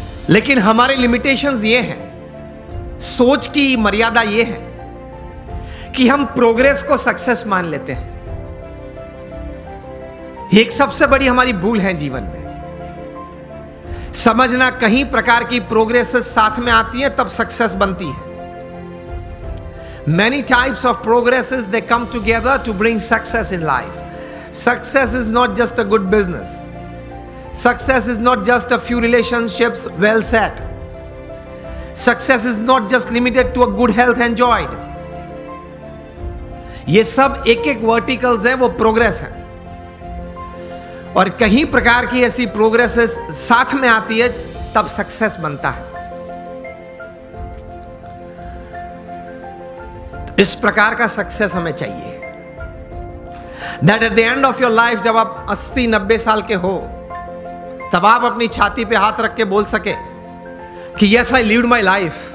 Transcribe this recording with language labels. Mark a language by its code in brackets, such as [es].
[hi] लेकिन हमारे लिमिटेशंस ये हैं, सोच की मर्यादा ये है कि हम प्रोग्रेस को सक्सेस मान लेते हैं. एक सबसे बड़ी हमारी भूल है जीवन में. समझना कहीं प्रकार की प्रोग्रेस साथ में आती है तब सक्सेस बनती है. [en] Many types of progresses they come together to bring success in life. Success is not just a good business. Success is not just a few relationships well set. Success is not just limited to a good health enjoyed. [hi] ये सब एक एक verticals हैं, वो progress है. और कहीं प्रकार की ऐसी प्रोग्रेसेस साथ में आती है तब सक्सेस बनता है. इस प्रकार का सक्सेस हमें चाहिए. [en] That at the end of your life, [hi] जब आप 80-90 साल के हो, तब आप अपनी छाती पे हाथ रख के बोल सके कि [en] Yes, I lived my life.